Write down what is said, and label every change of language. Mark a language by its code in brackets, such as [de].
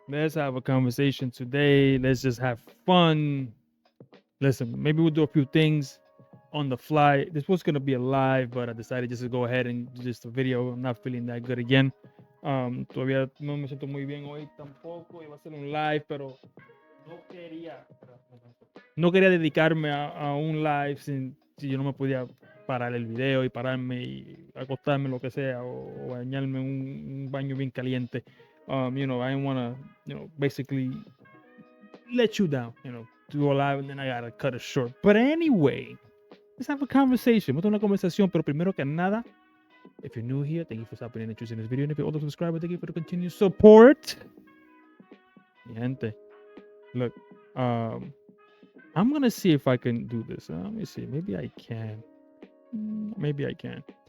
[en] Let's have a conversation today. Let's just have fun. Listen, maybe we'll do a few things on the fly. This was gonna be a live, but I decided just to go ahead and do just a video. I'm not feeling that good again. [es] Todavía no me siento muy bien hoy tampoco. Iba a ser un live, pero no quería, no quería dedicarme a un live si yo no me podía parar el video y pararme y acostarme, lo que sea, o bañarme en un baño bien caliente. [en] I didn't want to, basically let you down, do a live and then I gotta cut it short. But anyway, let's have a conversation. [es] Vamos a tener una conversación, pero primero que nada, [en] if you're new here, thank you for stopping in and choosing this video. And if you're older subscriber, thank you for the continued support. [es] Mi gente, [en] look, I'm gonna see if I can do this. Let me see. Maybe I can. Maybe I can.